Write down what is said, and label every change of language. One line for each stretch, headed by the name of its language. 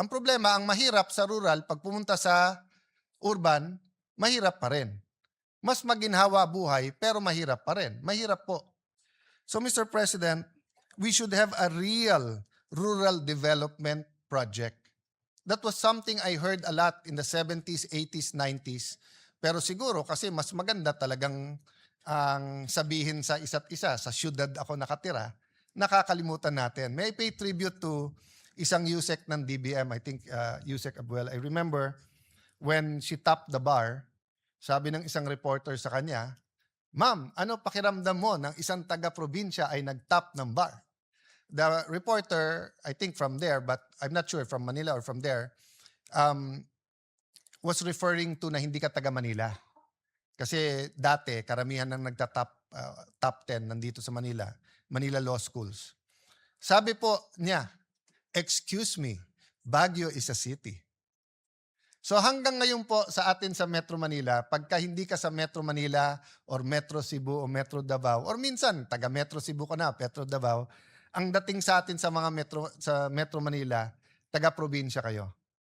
Filipino: Ang problema, ang mahirap sa rural, pag pumunta sa urban, mahirap pa rin. Mas maginhawa buhay, pero mahirap pa rin. Mahirap po. So, Mr.
English: President, we should have a real rural development project. That was something I heard a lot in the 70s, 80s, 90s.
Filipino: Pero siguro kasi mas maganda talagang ang sabihin sa isa't isa, sa syudad ako nakatira, nakakalimutan natin.
English: May I pay tribute to isang USEC ng DBM, I think USEC Abuel. I remember when she topped the bar,
Filipino: sabi ng isang reporter sa kanya, Ma'am, ano pakiramdam mo ng isang taga-probinsya ay nag-top ng bar?
English: The reporter, I think from there, but I'm not sure from Manila or from there, um, was referring to
Filipino: na hindi ka taga Manila. Kasi dati, karamihan ng top 10 nandito sa Manila, Manila Law Schools. Sabi po niya,
English: excuse me, Baguio is a city.
Filipino: So hanggang ngayon po sa atin sa Metro Manila, pagka hindi ka sa Metro Manila or Metro Cebu o Metro Davao, or minsan taga Metro Cebu ka na, Metro Davao, ang dating sa atin sa mga Metro Manila, taga probinsya kayo.